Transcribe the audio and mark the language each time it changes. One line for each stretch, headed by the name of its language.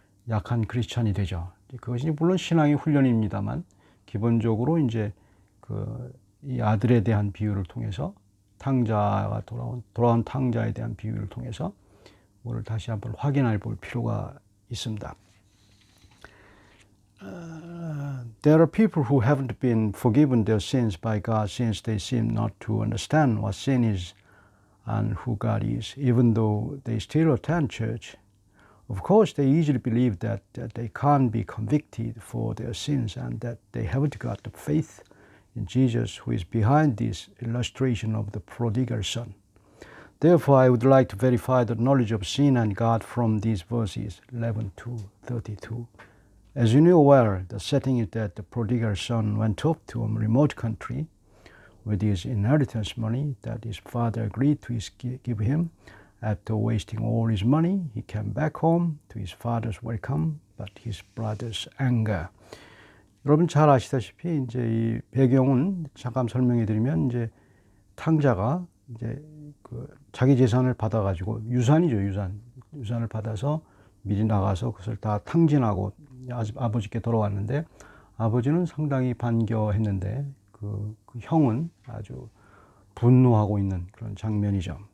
Korean: 약한 크리스찬이 되죠. 그것이 물론 신앙의 훈련입니다만, 기본적으로 이제 이 아들에 대한 비유를 통해서, 탕자가 돌아온 탕자에 대한 비유를 통해서 오늘 다시 한번 확인해 볼 필요가 있습니다.
English: There are people who haven't been forgiven their sins by God since they seem not to understand what sin is and who God is, even though they still attend church. Of course, they easily believe that they can't be convicted for their sins and that they haven't got the faith in Jesus, who is behind this illustration of the prodigal son. Therefore, I would like to verify the knowledge of sin and God from these verses 11 to 32. As you know well, the setting is that the prodigal son went off to a remote country with his inheritance money that his father agreed to give him. After wasting all his money, he came back home to his father's welcome, but his brother's anger.
Korean: 여러분 잘 아시다시피 이제 이 배경은 잠깐 설명해 드리면, 이제 탕자가 이제 자기 재산을 받아가지고, 유산이죠, 유산을 받아서 미리 나가서 그것을 다 탕진하고 아버지께 돌아왔는데, 아버지는 상당히 반겨했는데 그 형은 아주 분노하고 있는 그런 장면이죠.